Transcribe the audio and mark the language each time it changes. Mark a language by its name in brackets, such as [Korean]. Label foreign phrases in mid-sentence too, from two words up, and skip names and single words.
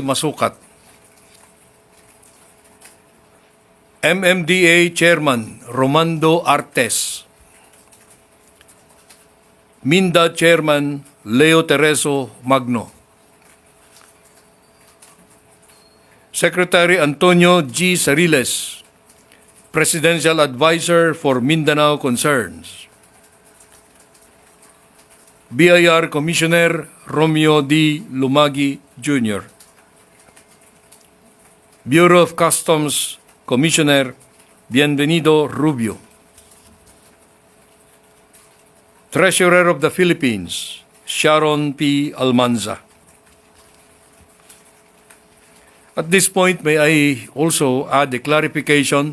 [English] Masukat, MMDA Chairman Romando Artes, Minda Chairman Leo Tereso Magno, Secretary Antonio G. Sariles, Presidential Advisor for Mindanao Concerns, BIR Commissioner Romeo D. Lumagi Jr., Bureau of Customs Commissioner Bienvenido Rubio, Treasurer of the Philippines Sharon P. Almanza. At this point, may I also add a clarification.